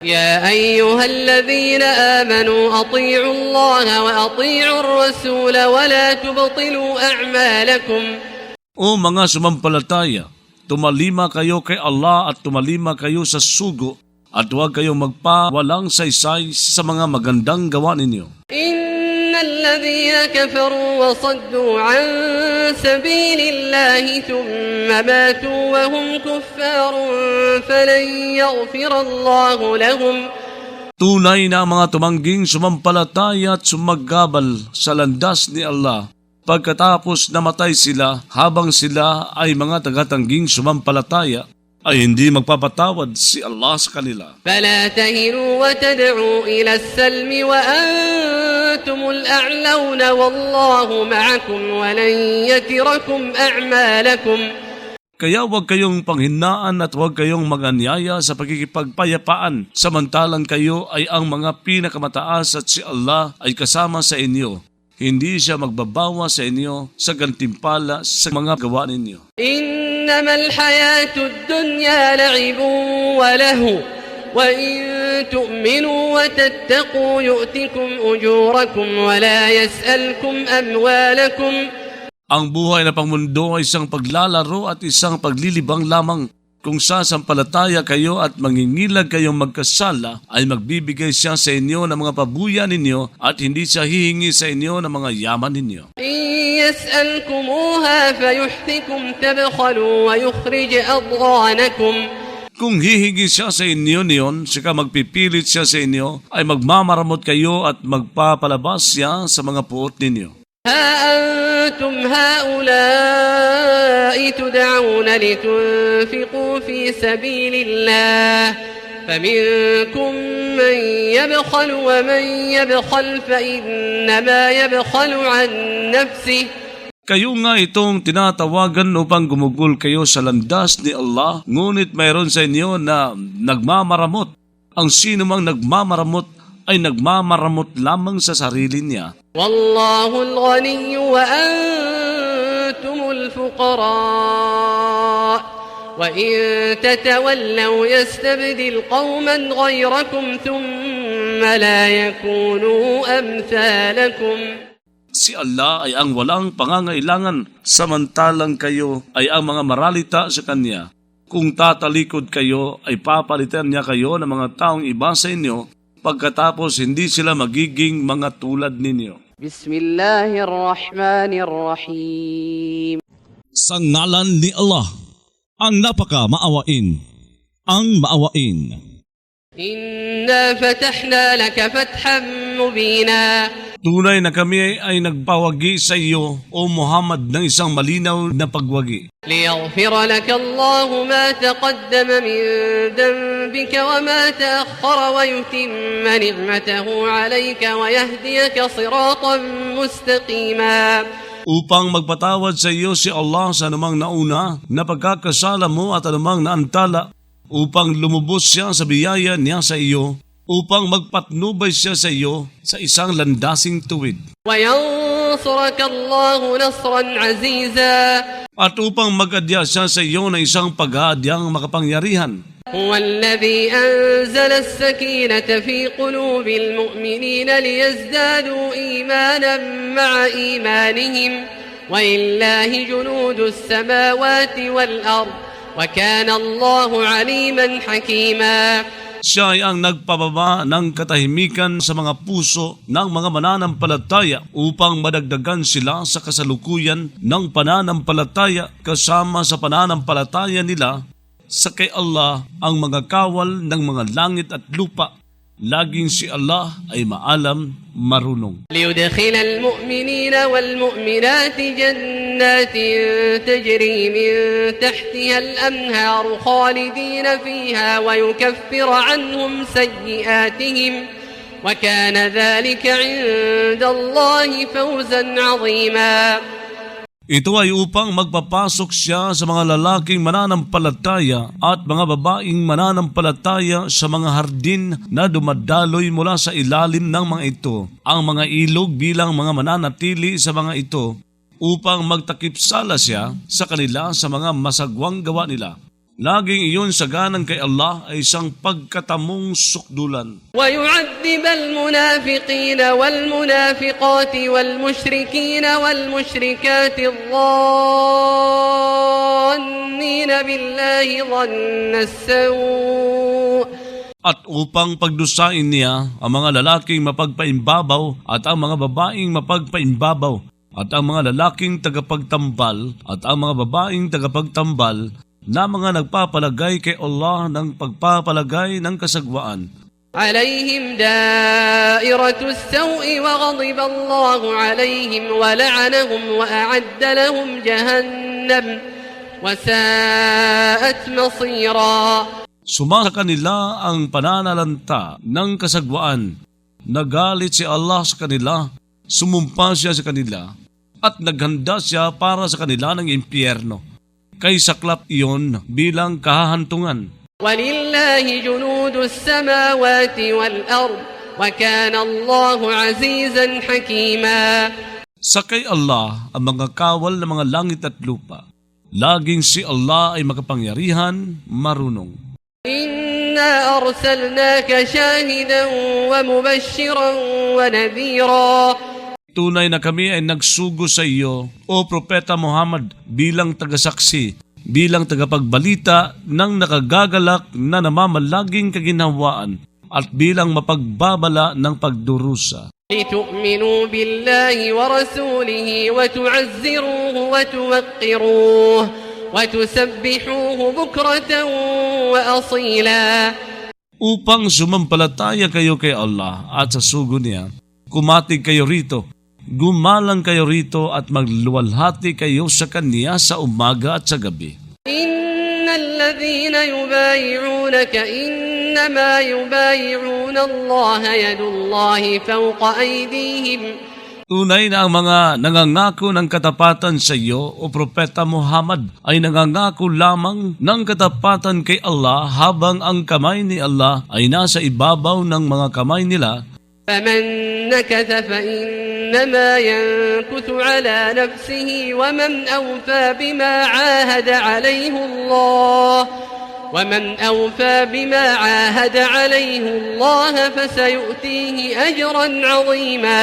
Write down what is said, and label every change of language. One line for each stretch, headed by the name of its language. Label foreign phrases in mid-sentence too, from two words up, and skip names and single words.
Arabic: يا أيها الذين آمنوا أطيعوا الله وأطيعوا الرسول ولا تبطلوا أعمالكم.
Filipino: O mga sumampalataya, tumalima kayo kay Allah at tumalima kayo sa sugo at huwag kayong magpawalang saysay sa mga magandang gawa ninyo.
Arabic: إن الذين كفروا وصدوا عن سبيل الله ثم ماتوا وهم كفار فلن يغفر الله لهم.
Filipino: Tunay na ang mga tumangging sumampalataya at sumaggabal sa landas ni Allah. Pagkatapos namatay sila habang sila ay mga tagatangging sumampalataya, ay hindi magpapatawad si Allah sa kanila.
Arabic: فلا تهنوا وتدعوا إلى السلم وأنتم الأعلون والله معكم ولن يتركم أعمالكم.
Filipino: Kaya huwag kayong panghinaan at huwag kayong mag-anyaya sa pagkikipagpayapaan, samantalang kayo ay ang mga pinakamataas at si Allah ay kasama sa inyo. Hindi siya magbabawa sa inyo sa gantimpala sa mga gawa ninyo.
Arabic: إنما الحياة الدنيا لعب ولهو وإن تؤمنوا وتتقوا يؤتكم أجوركم ولا يسألكم أموالكم.
Filipino: Ang buhay na pangmundo ay isang paglalaro at isang paglilibang lamang. Kung sasampalataya kayo at mangingilag kayong magkasala, ay magbibigay siya sa inyo ng mga pabuya ninyo at hindi siya hihingi sa inyo ng mga yaman ninyo.
Arabic: إن يسألكموها فيحفكم تبخلوا ويخرج أضغانكم.
Filipino: Kung hihingi siya sa inyo niyon, saka magpipilit siya sa inyo, ay magmamaramot kayo at magpapalabas siya sa mga puot ninyo.
Arabic: ها أنتم هؤلاء تدعون لتنفقوا في سبيل الله فمنكم من يبخل ومن يبخل فإنما يبخل عن نفسه.
Filipino: Kayo nga itong tinatawagan upang gumugol kayo sa landas ni Allah, ngunit mayroon sa inyo na nagmamaramot. Ang sino mang nagmamaramot ay nagmamaramot lamang sa sarili niya.
Arabic: والله الغني وأنتم الفقراء وإن تتولوا يستبدل قوما غيركم ثم لا يكونوا أمثالكم.
Filipino: Si Allah ay ang walang pangangailangan, samantalang kayo ay ang mga maralita sa Kanya. Kung tatalikod kayo, ay papalitan niya kayo ng mga taong iba sa inyo, pagkatapos hindi sila magiging mga tulad ninyo.
Arabic: بسم الله الرحمن الرحيم.
Filipino: Sa ngalan ni Allah, ang napaka-maawain, ang maawain.
Arabic: إنا فتحنا لك فتحا مبينا.
Filipino: Tunay na kami ay nagpawagi sa iyo, O Muhammad, ng isang malinaw na pagwagi.
Arabic: ليغفر لك الله ما تقدم من ذنبك وما تأخر ويتم نعمته عليك ويهديك صراطا مستقيما.
Filipino: Upang magpatawad sa iyo si Allah sa anumang nauna na pagkakasala mo at anumang naantala, upang lumubos siya sa biyaya niya sa iyo, upang magpatnubay siya sa iyo sa isang landasing tuwid.
Arabic: وينصرك الله نصرا عزيزا.
Filipino: At upang mag-adya siya sa iyo na isang pag-aadyang makapangyarihan.
Arabic: هو الذي أنزل السكينة في قلوب المؤمنين ليزدادوا إيمانا مع إيمانهم ولله جنود السماوات والأرض وكان الله عليما حكيما.
Filipino: Siya ay ang nagpababa ng katahimikan sa mga puso ng mga mananampalataya upang madagdagan sila sa kasalukuyan ng pananampalataya kasama sa pananampalataya nila sa kay Allah ang mga kawal ng mga langit at lupa. Laging si Allah ay maalam, marunong.
Arabic: ليدخل المؤمنين والمؤمنات جنات تجري من تحتها الأنهار خالدين فيها ويكفر عنهم سيئاتهم وكان ذلك عند الله فوزا عظيما.
Filipino: Ito ay upang magpapasok siya sa mga lalaking mananampalataya at mga babaeng mananampalataya sa mga hardin na dumadaloy mula sa ilalim ng mga ito. Ang mga ilog bilang mga mananatili sa mga ito upang magtakip sala siya sa kanila sa mga masagwang gawa nila. Laging iyon saganan kay Allah ay isang pagkatamong sukdulan.
Arabic: ويعذب المنافقين والمنافقات والمشركين والمشركات الظانين بالله ظن السوء
Filipino: At upang pagdusain niya ang mga lalaking mapagpaimbabaw at ang mga babaeng mapagpaimbabaw at ang mga lalaking tagapagtambal at ang mga babaeng tagapagtambal na mga nagpapalagay kay Allah ng pagpapalagay ng kasagwaan.
Arabic: عليهم دائرة السوء وغضب الله عليهم ولعنهم وأعد لهم جهنم وساءت مصيرا.
Filipino: Sumasa kanila ang pananalanta ng kasagwaan. Nagalit si Allah sa kanila, sumumpa siya sa kanila, at naghanda siya para sa kanila ng impyerno. Kay saklap iyon bilang kahahantungan.
Arabic: ولله جنود السماوات والأرض وكان الله عزيزا حكيما.
Filipino: Sa kay Allah ang mga kawal ng mga langit at lupa. Laging si Allah ay makapangyarihan, marunong.
Arabic: إنا أرسلناك شاهدا ومبشرا ونذيرا.
Filipino: Tunay na kami ay nagsugo sa iyo, O Propeta Muhammad, bilang tagasaksi, bilang tagapagbalita ng nakagagalak na namamalaging kaginhawaan at bilang mapagbabala ng pagdurusa.
Arabic: لتؤمنوا بالله ورسوله وتعزروه وتوقروه وتسبحوه بكرة وأصيلا.
Filipino: Upang sumampalataya kayo kay Allah at sa sugo niya, kumatig kayo rito, gumalang kayo rito at magluwalhati kayo sa Kanya sa umaga at sa gabi.
Arabic: إن الذين يبايعونك إنما يبايعون الله يد الله فوق أيديهم.
Filipino: Tunay na ang mga nangangako ng katapatan sa iyo, O Propeta Muhammad, ay nangangako lamang ng katapatan kay Allah habang ang kamay ni Allah ay nasa ibabaw ng mga kamay nila.
Arabic: فمن نكث فإنما ينكث على نفسه ومن أوفى بما عاهد عليه الله فسيؤتيه أجرا عظيما.